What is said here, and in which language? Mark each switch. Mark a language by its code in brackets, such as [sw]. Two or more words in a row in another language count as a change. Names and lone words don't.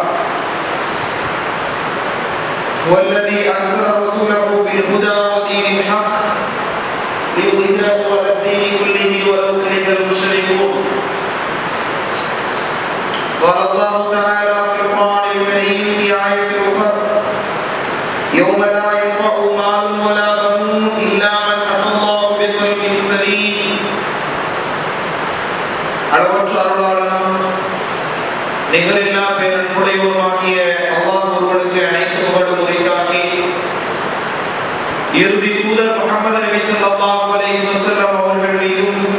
[ar] والذي أرسل رسوله بالهدى ودين الحق ليظهره على الدين كله ولو كره المشركون قال الله تعالى في القرآن الكريم في آية أخرى يوم لا ينفع مال ولا بنون إلا من أتى الله بقلب سليم [ta] அளவற்ற அருளாளனும் நிகரில்லா பேரன்புடையோருமாகிய அல்லாஹ் ஒருவனுக்கு அனைத்து புகழும் உரித்தாக்கி இறுதி தூதர் முஹம்மது நபி [ar] صلى الله عليه وسلم [ta] அவர்கள் மீதும்